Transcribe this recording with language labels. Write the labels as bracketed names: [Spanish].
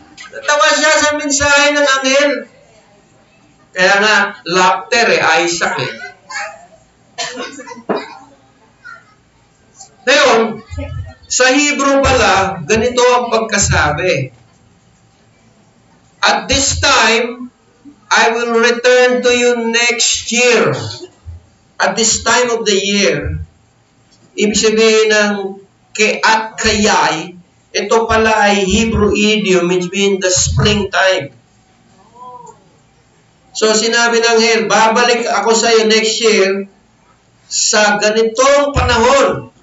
[Filipino] Natawa siya sa mensahe ng anghel. Kaya nga, laughter Isaac Ngayon, sa Hebrew pala, ganito ang pagkasabi. [English] At this time, I will return to you next year. At this time of the year, [Filipino] ibig sabihin ng at kayay, ito pala ay Hebrew idiom, [English] which means the springtime. [Filipino] So sinabi ng anghel, babalik ako sa iyo next year sa ganitong panahon.